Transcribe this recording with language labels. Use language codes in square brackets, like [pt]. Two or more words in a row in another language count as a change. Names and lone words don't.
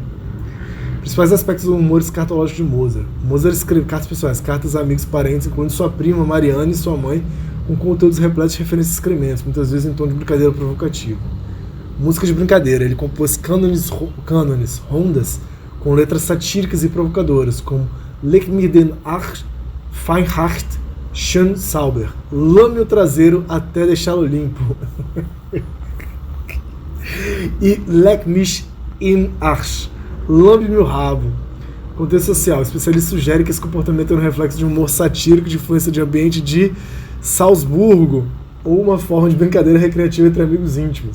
[pt] Principais aspectos do humor escatológico de Mozart. Mozart escreve cartas pessoais, cartas a amigos e parentes, incluindo sua prima Marianne e sua mãe, com conteúdos repletos de referências e excrementos, muitas vezes em tom de brincadeira provocativa. Música de brincadeira, ele compôs cânones, rondas, com letras satíricas e provocadoras, como [de] Leg mir den Arsch, Feinhacht, schön sauber, [pt] lame o traseiro até deixá-lo limpo. [de] E Leg mich in Arsch, [pt] lambe meu rabo. Contexto social, o especialista sugere que esse comportamento é um reflexo de um humor satírico de influência de ambiente de Salzburgo, ou uma forma de brincadeira recreativa entre amigos íntimos.